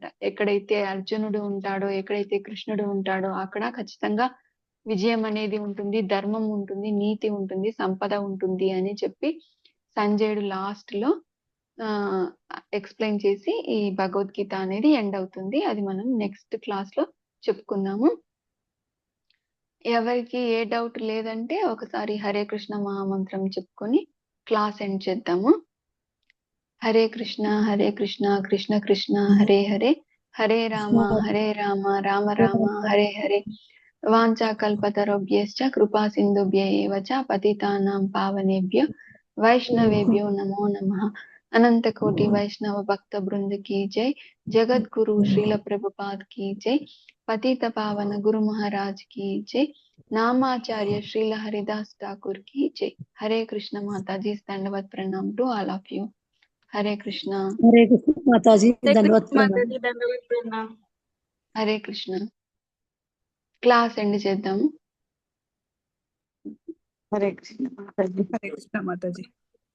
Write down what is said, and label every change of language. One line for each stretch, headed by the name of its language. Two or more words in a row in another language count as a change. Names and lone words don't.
Telugu: ఎక్కడైతే అర్జునుడు ఉంటాడో, ఎక్కడైతే కృష్ణుడు ఉంటాడో అక్కడ ఖచ్చితంగా విజయం అనేది ఉంటుంది, ధర్మం ఉంటుంది, నీతి ఉంటుంది, సంపద ఉంటుంది అని చెప్పి సంజయుడు లాస్ట్ లో ఎక్స్ప్లెయిన్ చేసి ఈ భగవద్గీత అనేది ఎండ్ అవుతుంది. అది మనం
English: next class
Telugu: లో చెప్పుకుందాము. ఎవరికి ఏ డౌట్ లేదంటే ఒకసారి హరే కృష్ణ మహామంత్రం చెప్పుకొని
English: class end
Telugu: చేద్దాము.
Sanskrit: హరే కృష్ణ కృష్ణ కృష్ణ హరే హరే, హరే రామ రామ రామ హరే హరే. వాంఛా కల్పతరుభ్యశ్చ కృపా సింధుభ్య ఏవ చ పతితానాం పావనేభ్యో వైష్ణవేభ్యో నమో నమః.
Hindi: अनंत कोटि वैष्णव भक्त बृंद की जय. జగద్గురు శ్రీల ప్రభుపాద్ की जय. పతిత పావన గురు మహారాజ్ की जय. నామాచార్య శ్రీల హరిదాస్ ఠాకూర్ की जय. हरे कृष्ण माताजी. दंडवत प्रणाम
English: to all of you.
Hindi: हरे कृष्ण. हरे कृष्ण माताजी, धन्यवाद ప్రణామ్. हरे कृष्ण.
English: class end
Telugu: చేద్దాము.
Hindi: हरे कृष्ण माताजी. हरे कृष्ण माताजी.